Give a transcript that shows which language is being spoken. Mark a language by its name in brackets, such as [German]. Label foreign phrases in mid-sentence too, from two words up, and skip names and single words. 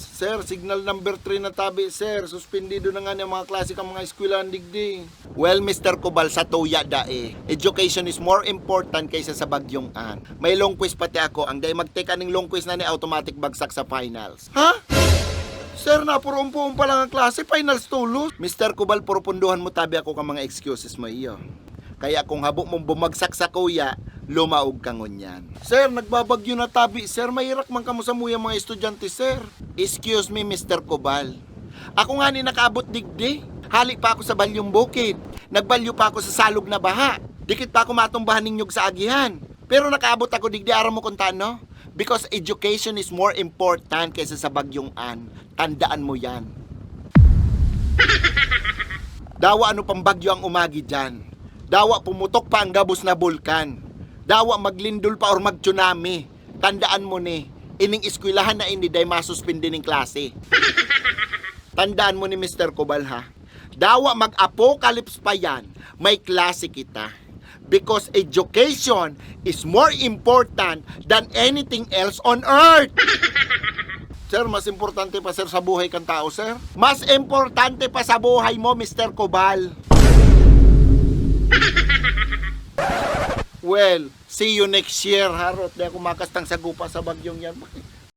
[Bikol] Sir, signal number 3 na tabi, sir. Suspendido na nga ng mga klase kang mga eskwelahan digdi. Well, Mr. Kubal, sa tuya dae. [English] Education is more important [Bikol] kaysa sa bagyong an. May [English] long quiz [Bikol] pati ako. Ang day magteka ning [English] long quiz [Bikol] na ni automatic bagsak sa finals. Ha? Sir, napuro-umpuon pa lang ang klase. Finals tulos. Mr. Kubal, puro punduhan mo tabi ako ka mga excuses mo iyo. Kaya kung habo mong bumagsak sa kuya, lumaog kang ngunyan. Sir, nagbabagyo na tabi. Sir, mahirak man kamo sa muya mga estudyante, sir. [English] Excuse me, Mr. Kubal. [Bikol] Ako nga ni nakaabot digdi. Halik pa ako sa balyong bukid. Nagbalyo pa ako sa salog na baha. Dikit pa ako matumbahan ninyog sa agihan. Pero nakaabot ako digdi, aram mo kung tano? [English] Because education is more important [Bikol] kaysa sa bagyong an. Tandaan mo yan. Dawa ano pang bagyo ang umagi dyan. Dawa pumutok pa ang gabos na bulkan. Dawa maglindol pa or mag-tsunami. Tandaan mo ni, ining eskwelahan na ini day masuspindi ning klase. Tandaan mo ni Mr. Kubal ha. Dawa mag-apocalypse pa yan, may klase kita. [English] Because education is more important than anything else on earth. [Bikol] Sir, mas importante pa sir sa buhay kang tao, sir. Mas importante pa sa buhay mo, Mr. Kubal. [English] Well, see you next year, [Bikol] harot. Di ako makastang sagupa sa bagyong yan.